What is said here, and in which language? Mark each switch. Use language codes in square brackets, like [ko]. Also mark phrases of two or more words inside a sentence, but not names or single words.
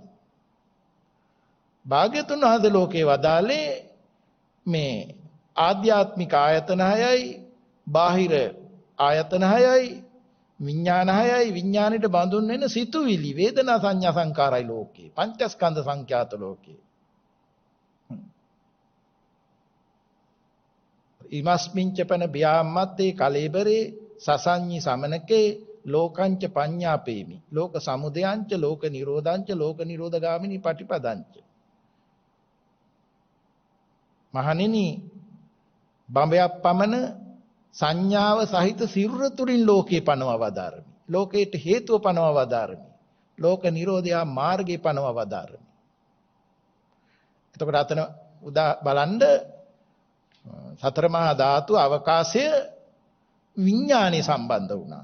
[si] භාග්‍යතුන් වහන්සේ ලෝකේ වදාලේ මේ ආධ්‍යාත්මික ආයතන 6යි, බාහිර ආයතන 6යි, විඥාන 6යි, විඥානෙට බඳුන් වෙන සිතුවිලි, වේදනා, සංඥා, සංකාරයි ලෝකේ. පංචස්කන්ධ සංඛ්‍යාත ලෝකේ. [pi] ඉමස්මින්ච පන බ්‍යාම්මත්තේ කලේබරේ සසඤ්ඤි සමනකේ ලෝකංච පඤ්ඤාපේමි ලෝක සමුදයංච ලෝක නිරෝධංච ලෝක නිරෝධගාමිනී පටිපදංච. [si] මහණෙනි බඹයක් පමණ සංඥාව සහිත සිරුර තුලින් ලෝකේ පනවා වදාරමි. ලෝකයට හේතුව පනවා වදාරමි. ලෝක නිරෝධය මාර්ගේ පනවා වදාරමි. එතකොට අතන උදා බලන්න සතර මහා ධාතු අවකාශය විඥානේ සම්බන්ධ වුණා.